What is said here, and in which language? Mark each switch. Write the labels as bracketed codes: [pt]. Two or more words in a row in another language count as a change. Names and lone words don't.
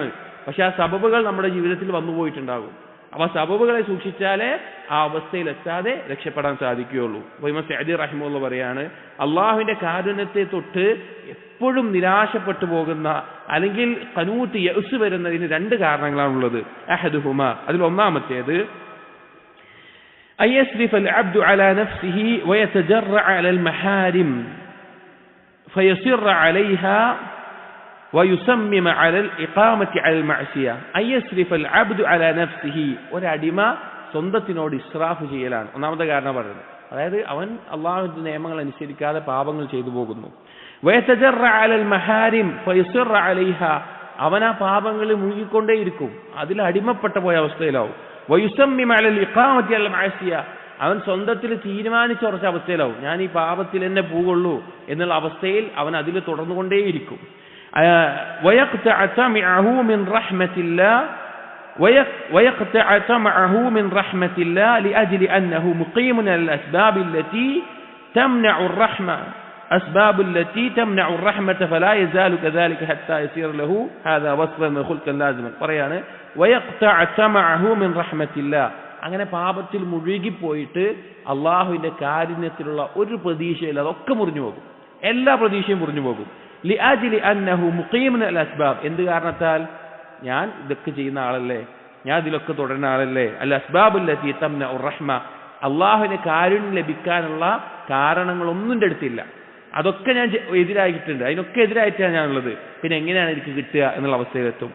[ml] പക്ഷെ ആ സബബുകൾ നമ്മുടെ ജീവിതത്തിൽ വന്നു പോയിട്ടുണ്ടാകും. അപ്പൊ ആ സബബുകളെ സൂക്ഷിച്ചാലേ ആ അവസ്ഥയിൽ എത്താതെ രക്ഷപ്പെടാൻ സാധിക്കുകയുള്ളൂ. അപ്പോൾ ഇമാം സഅദി റഹിമഹുല്ലാഹ് പറയാണ്, അള്ളാഹുവിന്റെ കാരുണ്യത്തെ തൊട്ട് എപ്പോഴും നിരാശപ്പെട്ടു പോകുന്ന അല്ലെങ്കിൽ [ar] قنوط يأس [ml] വരുന്നതിന് രണ്ട് കാരണങ്ങളാണുള്ളത്. [ar] അഹദുഹുമ, [ml] അതിൽ ഒന്നാമത്തേത് [ar] أيسرف العبد على نفسه ويتجرع على المحارم فيصر عليها ويصمم على الإقامة على المعصية. أيسرف العبد على نفسه, [ml] ഒരടിമ സ്വന്തത്തിനോട് ഇസ്രാഫ് ചെയ്യലാണ് ഒന്നാമത്തെ കാരണം പറയുന്നത്. അതായത് അവൻ അള്ളാഹുവിന്റെ നിയമങ്ങൾ അനുസരിക്കാതെ പാപങ്ങൾ ചെയ്തു പോകുന്നു. [ar] ويتجرع على المحارم فيصر عليها, [ml] അവൻ ആ പാപങ്ങളിൽ മുഴുകിക്കൊണ്ടേയിരിക്കും, അതിൽ അടിമപ്പെട്ട പോയ അവസ്ഥയിലാവും. [ar] ويصمم على الإقامة المعصية, [ml] അവൻ സ്വന്തത്തിൽ തീരുമാനിച്ചുറച്ച അവസ്ഥയിലാവും, ഞാൻ ഈ പാപത്തിൽ തന്നെ പോകുള്ളൂ എന്നുള്ള അവസ്ഥയിൽ അവൻ അതിൽ തുടർന്നുകൊണ്ടേയിരിക്കും. [ar] ويقطع طمعه من رحمة الله لأجل أنه مقيم على الأسباب التي تمنع الرحمة أسباب التي تمنع الرحمة فلا يزال كذلك حتى يصير له هذا وصفا من خلق لازما. പറയാണ് ويقطع سمعه من رحمة الله, [ml] അങ്ങനെ പാപത്തിൽ മുഴുകിപ്പോയിട്ട് അള്ളാഹുവിന്റെ കാരുണ്യത്തിലുള്ള ഒരു പ്രതീക്ഷയില്ല, അതൊക്കെ മുറിഞ്ഞു പോകും, എല്ലാ പ്രതീക്ഷയും മുറിഞ്ഞു പോകും. [ar] لأجل أنه مقيم الأسباب, [ml] എന്ത് കാരണത്താൽ? ഞാൻ ഇതൊക്കെ ചെയ്യുന്ന ആളല്ലേ, ഞാൻ ഇതിലൊക്കെ തുടരുന്ന ആളല്ലേ. [ar] الأسباب التي تمنع رحمة, [ml] അള്ളാഹുവിന് കാരുണ്യം ലഭിക്കാനുള്ള കാരണങ്ങളൊന്നും എൻ്റെ അടുത്തില്ല, അതൊക്കെ ഞാൻ എതിരായിട്ടുണ്ട്, അതിനൊക്കെ എതിരായിട്ടാണ് ഞാനുള്ളത്, പിന്നെ എങ്ങനെയാണ് എനിക്ക് കിട്ടുക എന്നുള്ള അവസ്ഥയിലെത്തും.